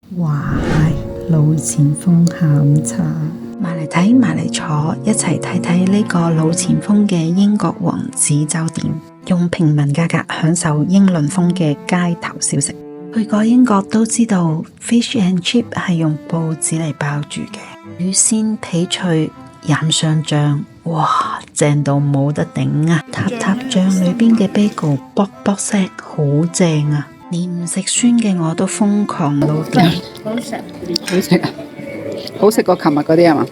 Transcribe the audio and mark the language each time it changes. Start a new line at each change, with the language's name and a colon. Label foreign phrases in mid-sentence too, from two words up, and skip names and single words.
Cantonese: 哇，老前鋒下午茶，埋嚟睇，埋嚟坐，一齊睇睇呢個老前鋒嘅英國王子酒店，用平民價格享受英倫風嘅街頭小食。去過英國都知道
English: fish and chip
Cantonese: 係用報紙嚟包住嘅，魚鮮皮脆，染上醬，哇，正到冇得頂啊！塔塔醬裏邊嘅 bagel 卜卜聲，好正啊！連唔食酸嘅我都瘋狂到癲。好食，好食啊！好食過琴日嗰啲係嘛